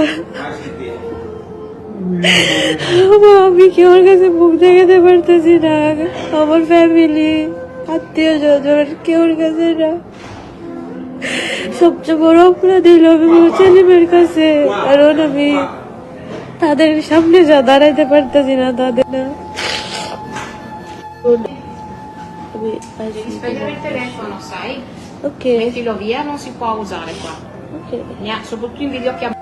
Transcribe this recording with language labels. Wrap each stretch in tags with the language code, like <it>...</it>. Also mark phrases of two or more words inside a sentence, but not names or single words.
<bn>আমি কেউর কাছে মুখ দেখাতে পারতেছি না, আমার ফ্যামিলি আত্মীয় স্বজন কেউর কাছে না। সবচেয়ে বড় অপরাধ হলো আমি ছেলেমেয়ের কাছে, কারণ আমি তাদের সামনে যা দাঁড়াইতে পারতেছি না, তাদের না।</bn> <it>telefono, sai? Ok. Mettilo via, non si può usare qua. Ok. Soprattutto in videochiamata.</it>